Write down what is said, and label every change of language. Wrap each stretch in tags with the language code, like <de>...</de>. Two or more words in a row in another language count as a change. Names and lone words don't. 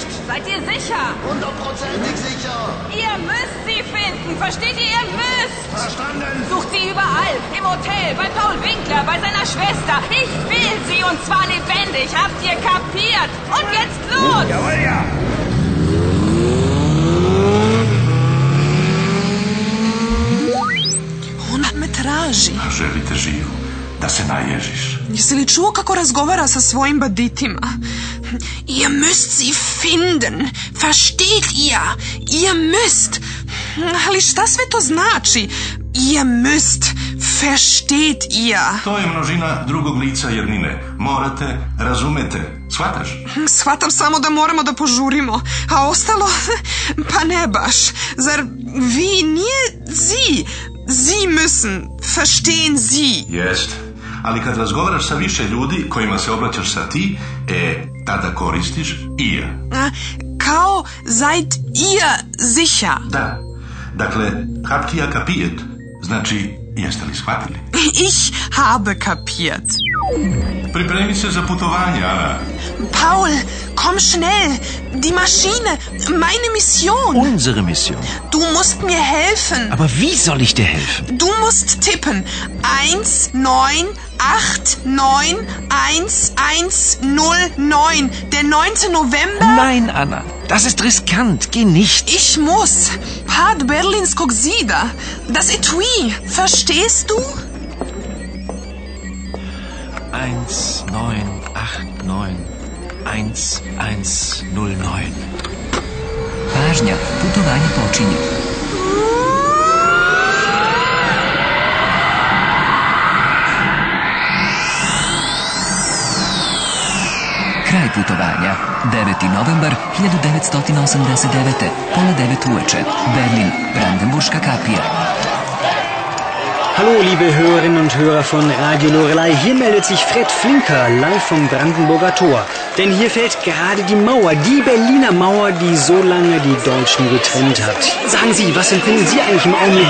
<de>Seid ihr sicher? 100%ig sicher. Ihr müsst sie finden. Versteht ihr? Ihr müsst. Verstanden. Sucht sie überall. Im Hotel, bei Paul Winkler, bei seiner Schwester. Ich will sie und zwar lebendig. Habt ihr kapiert? Und jetzt los! Jawohl, ja.</de> <sr>Ona me traži. Želite živu, da se naježiš. Jesi li čuo kako razgovara sa svojim banditima?</sr> <de>Ihr müsst sie finden. Versteht ihr? Ihr müsst.</de> <sr>Ali šta sve to znači?</sr> <de>Ihr müsst. Versteht ihr?</de> <sr>To je množina drugog lica jednine. Morate, razumete, shvataš? Shvatam samo da moramo da požurimo, a ostalo, pa ne baš. Zar vi nije sie?</sr> <de>Sie müssen, verstehen Sie.</de> <sr>Jest. Ali kad razgovaraš sa više ljudi kojima se obraćaš sa ti, tada koristiš ihr. Kao</sr> <de>seid ihr sicher?</de> <sr>Da. Dakle,</sr> <de>habt ihr kapiert?</de> <sr>Znači, jeste li shvatili?</sr> <de>Ich habe kapiert.</de> <sr>Pripremi se za putovanje, Ana.</sr> <de>Paul, komm schnell. Die Maschine, meine Mission. Unsere Mission. Du musst mir helfen. Aber wie soll ich dir helfen? Du musst tippen. 19891109. Der 9. November. Nein, Anna. Das ist riskant. Geh nicht. Ich muss.</de> <sr>Pad Berlinskog zida.</sr> <de>Das Etui. Verstehst du? 19891109.</de> <sr>Pažnja, putovanje počinje. Kraj putovanja. 9. novembar 1989. Pola 9 uveče. Berlin, Brandenburška kapija.</sr> <de>Hallo, liebe Hörerinnen und Hörer von Radio Loreley. Hier meldet sich Fred Flinker live vom Brandenburger Tor. Denn hier fällt gerade die Mauer, die Berliner Mauer, die so lange die Deutschen getrennt hat. Sagen Sie, was empfinden Sie eigentlich im Augenblick?</de>